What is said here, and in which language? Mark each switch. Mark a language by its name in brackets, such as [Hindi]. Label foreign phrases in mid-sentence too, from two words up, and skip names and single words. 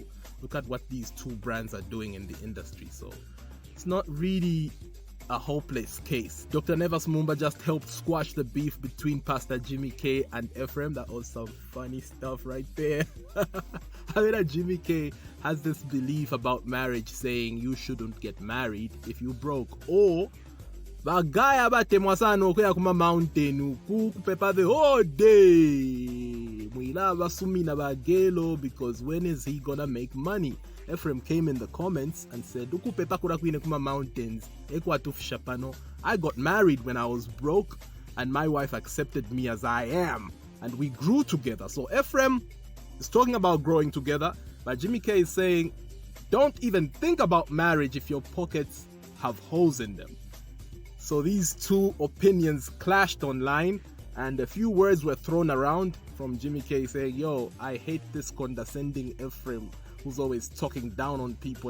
[English] Look at what these two brands are doing in the industry. So it's not really a hopeless case. Dr. Nevas Mumba just helped squash the beef between Pastor JimmyK and Ephraim. That was some funny stuff right there. I mean, JimmyK has this belief about marriage saying you shouldn't get married if you broke, or [Bemba] bagaya batemwa sana okuya kuma mountain kukupepa [English] the whole day [Bemba] mwila basumina bagelo, [English] because when is he gonna make money? Ephraim came in the comments and said [Bemba] ukupepa kura kwine kuma mountains ekwatufisha pano. [English] I got married when I was broke and my wife accepted me as I am and we grew together. So Ephraim is talking about growing together, but JimmyK is saying don't even think about marriage if your pockets have holes in them. So these two opinions clashed online and a few words were thrown around from JimmyK saying, yo, I hate this condescending Ephraim who's always talking down on people.